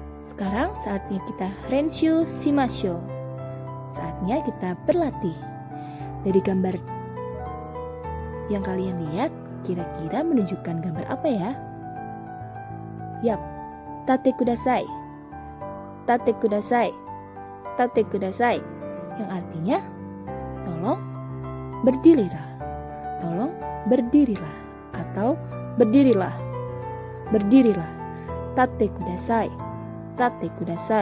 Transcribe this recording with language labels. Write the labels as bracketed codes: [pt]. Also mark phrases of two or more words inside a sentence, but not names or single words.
[id] Sekarang saatnya kita [ja] 練習しましょう. [id] Saatnya kita berlatih. Dari gambar yang kalian lihat, kira-kira menunjukkan gambar apa ya? Yap, [ja] 立ってください. 立ってください。立ってください. [id] Yang artinya, tolong berdirilah. Tolong berdirilah. Atau berdirilah. Berdirilah. [ja] 立ってください。立ってください.